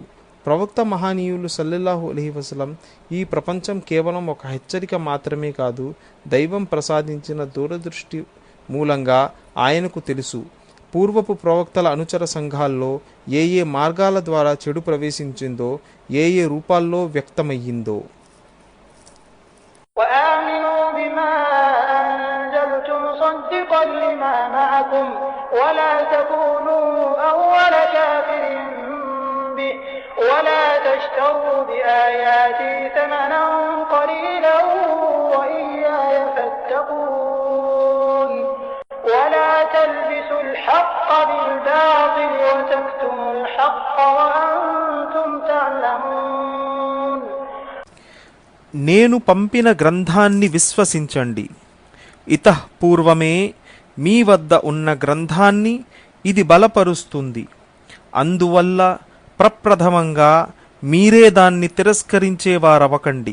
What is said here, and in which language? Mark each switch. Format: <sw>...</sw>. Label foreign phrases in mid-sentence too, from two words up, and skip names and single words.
<te>ప్రవక్త మహనీయులు</te> <ar>صلى الله عليه وسلم,</ar> <te>ఈ ప్రపంచం కేవలం ఒక హెచ్చరిక మాత్రమే కాదు, దైవం ప్రసాదించిన దూరదృష్టి మూలంగా ఆయనకు తెలుసు పూర్వపు ప్రవక్తల అనుచర సంఘాల్లో ఏ ఏ మార్గాల ద్వారా చెడు ప్రవేశించిందో, ఏ ఏ రూపాల్లో వ్యక్తమయ్యిందో.</te> <ar>وآمنوا بما أنزلت مصدقا لما معكم ولا تكونوا أول كافر به ولا تشتروا بآياتي ثمنا قليلا وإياي فاتقون ولا تلبسوا الحق بالباطل وتكتموا الحق وأنتم تعلمون.</ar> <te>నేను పంపిన గ్రంథాన్ని విశ్వసించండి. ఇతః పూర్వమే మీ వద్ద ఉన్న గ్రంథాన్ని ఇది బలపరుస్తుంది. అందువల్ల ప్రప్రథమంగా మీరే దాన్ని తిరస్కరించేవారవకండి.</te>